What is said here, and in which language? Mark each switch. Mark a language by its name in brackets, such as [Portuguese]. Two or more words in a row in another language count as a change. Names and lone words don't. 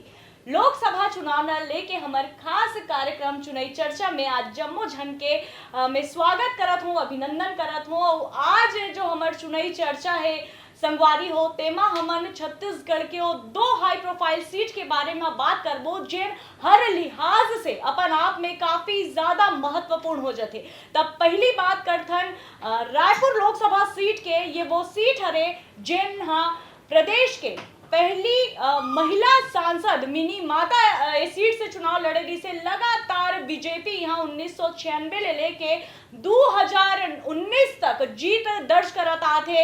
[Chhattisgarhi] लोकसभा चुनाव न लेके हमार खास कार्यक्रम चुनाई चर्चा में आज जम्मो झन के मैं स्वागत करत हूँ, अभिनंदन करत हूँ। आज जो हमार चुनाई चर्चा है संगवारी हो तेमा हमन छत्तीसगढ़ के वो दो [English] high profile [Chhattisgarhi] सीट के बारे में बात करबो जेन हर लिहाज से अपन आप में काफी ज्यादा महत्वपूर्ण हो जाते। तब पहली बात करथन रायपुर लोकसभा सीट के। ये वो सीट हरे जेन प्रदेश के पहली महिला सांसद मिनी माता इस सीट से चुनाव लड़े रही से लगातार बीजेपी यहाँ 1996 ले लेके 2019 तक जीत दर्ज करता थे।